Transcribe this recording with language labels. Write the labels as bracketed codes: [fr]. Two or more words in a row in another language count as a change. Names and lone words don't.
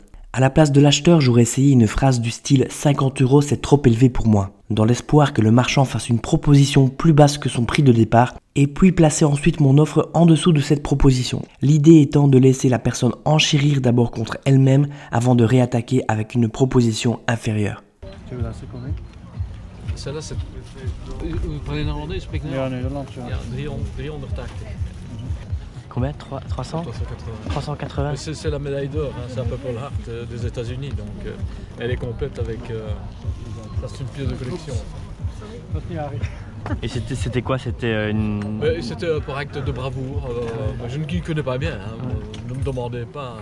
[fr] À la place de l'acheteur, j'aurais essayé une phrase du style 50 € c'est trop élevé pour moi, dans l'espoir que le marchand fasse une proposition plus basse que son prix de départ et puis placer ensuite mon offre en dessous de cette proposition. L'idée étant de laisser la personne enchérir d'abord contre elle-même avant de réattaquer avec une proposition inférieure. Tu veux la seconde? Celle-là, c'est... Vous parlez néerlandais, [nl] je spreek Ja, Nederlands. Nederlands, ja. Ja, 380. [fr] Combien 300 380. 380. C'est la médaille d'or, hein, c'est un Purple Heart des États-Unis, donc elle est complète avec. Ça, c'est une pièce de collection. Et c'était quoi? C'était une... C'était un acte de bravoure. Je ne m'y connais pas bien, hein, ne me demandez pas.